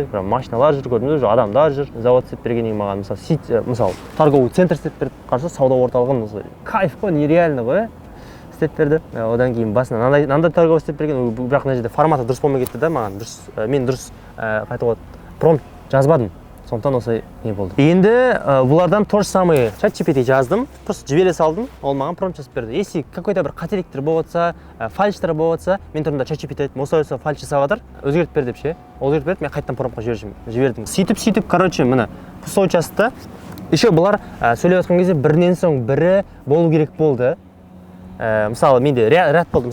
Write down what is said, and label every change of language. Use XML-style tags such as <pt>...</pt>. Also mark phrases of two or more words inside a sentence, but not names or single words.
<kk>Машиналар жүр, көрдіңіз, адамдар жүр. Завод істеп бергеннен кейін маған мысалы</kk> <ru>торговый центр</ru> <kk>істеп берді. Қарсы сауда орталығын осы кайф қой, нереально ғой. Істеп берді. Одан кейін басына мынандай торговый істеп берген, бірақ мына жерде форматы дұрыс болмай кетті да маған. Мен дұрыс қайтып промпт жазбадым. Сондықтан осылай не болды. Енді бұлардан</kk> <ru>то же самое</ru> <kk>ChatGPT жаздым, просто жібере салдым, ол маған промпт жазып берді.</kk> <ru>Если какой-то</ru> <kk>бір қателіктер болып жатса, фальштар болып жатса, мен тұрмында ChatGPT айттым, осылай фальш жасап жатыр, өзгертіп бер деп ше. Ол өзгертіп берді, мен қайтадан промптқа жібердім. Сөйтіп, короче, міне</kk> <ru>пустой участокта</ru> <kk>еще бұлар сөйлеп жатқан кезде бірінен соң бірі болу керек болды. Мысалы, менде ряд болды.</kk>